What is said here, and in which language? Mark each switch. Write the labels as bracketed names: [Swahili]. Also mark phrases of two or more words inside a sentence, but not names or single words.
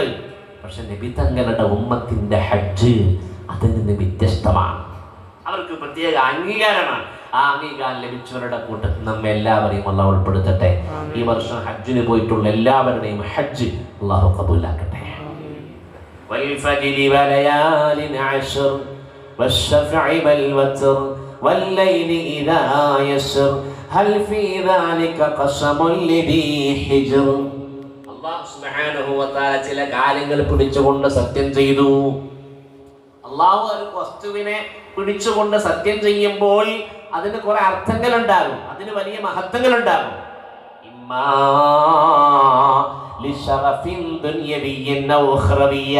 [Malayalam] പക്ഷെ നബി തങ്ങളുടെ ഉമ്മത്തിന്റെ ഹജ്ജ് അതിൽ നിന്ന് വ്യത്യസ്തമാണ്. അവർക്ക് പ്രത്യേക അംഗീകാരമാണ്. ആ അംഗീകാരം ലഭിച്ചവരുടെ കൂട്ടത്തിൽ നമ്മെ എല്ലാവരെയും അല്ലാഹു ഉൾപ്പെടുത്തട്ടെ. ഈ വർഷം ഹജ്ജിന് പോയിട്ടുള്ള എല്ലാവരുടെയും ഹജ്ജ് അല്ലാഹു ഖബൂലാക്കട്ടെ. [Arabic] والفجر وليال عشر والشفع والوتر والليل إذا يسر هل في ذلك قسم لذي حجر. [Malayalam] അല്ലാഹു [Arabic] سبحانه وتعالى [Malayalam] ചില കാര്യങ്ങൾ പിടിച്ചുകൊണ്ട് സത്യം ചെയ്തു. അല്ലാഹു ഒരു വസ്തുവിനെ പിടിച്ചുകൊണ്ട് സത്യം ചെയ്യുമ്പോൾ അതിന് കുറെ അർത്ഥങ്ങൾ ഉണ്ടാകും, അതിന് വലിയ മഹത്വങ്ങൾ ഉണ്ടാകും. [Arabic] إما لشرف دنيوي أو أخروي.